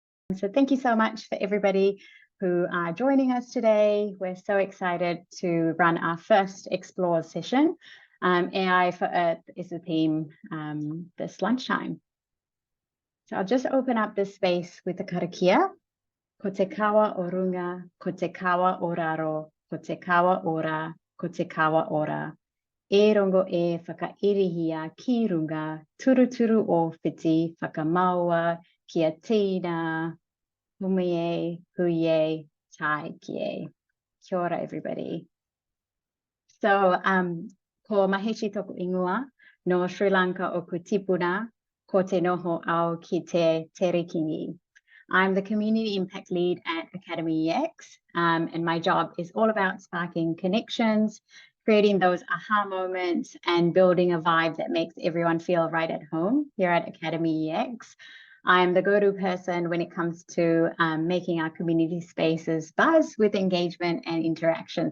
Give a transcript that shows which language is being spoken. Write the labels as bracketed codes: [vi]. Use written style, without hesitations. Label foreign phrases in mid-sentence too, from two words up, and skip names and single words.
[en] So thank you so much for everybody who are joining us today. We're so excited to run our first Explore session. AI for Earth is the theme this lunchtime. So I'll just open up this space with the karakia. [mi] Ko te kawa o runga, ko te kawa o raro, ko te kawa ora, ko te kawa ora. E rongo e whakairihia ki runga, turuturu o whiti, whakamaua, kia tina, humiye, huye, tai kie. Kia ora, [en] everybody. So, [mi] ko maheshi toku ingoa, no Sri Lanka o Kutipuna, ko te noho au ki te Terikingi. [en] I'm the Community Impact Lead at academyEX, and my job is all about sparking connections, creating those aha moments, and building a vibe that makes everyone feel right at home here at academyEX. I'm the go-to person when it comes to making our community spaces buzz with engagement and interaction.